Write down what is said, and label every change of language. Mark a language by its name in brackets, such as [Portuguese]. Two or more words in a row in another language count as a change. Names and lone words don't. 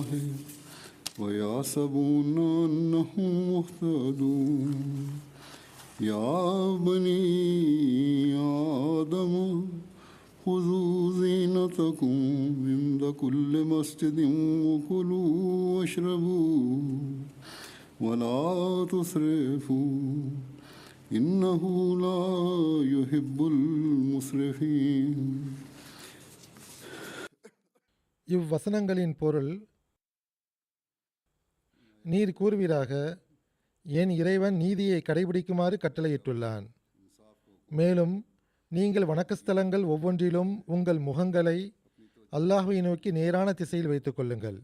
[Arabic] ويحسبون أنهم مهتدون يا بني آدم خذوا زينتكم عند كل مسجد وكلوا واشربوا ولا تسرفوا إنه لا يحب المسرفين. [Tamil] இவ்வசனங்களின் பொருள், நீர் கூறுவீராக, என் இறைவன் நீதியை கடைபிடிக்குமாறு கட்டளையிட்டுள்ளான். மேலும் நீங்கள் வணக்கஸ்தலங்கள் ஒவ்வொன்றிலும் உங்கள் முகங்களை அல்லாஹ்வை நோக்கி நேரான திசையில் வைத்துக் கொள்ளுங்கள்.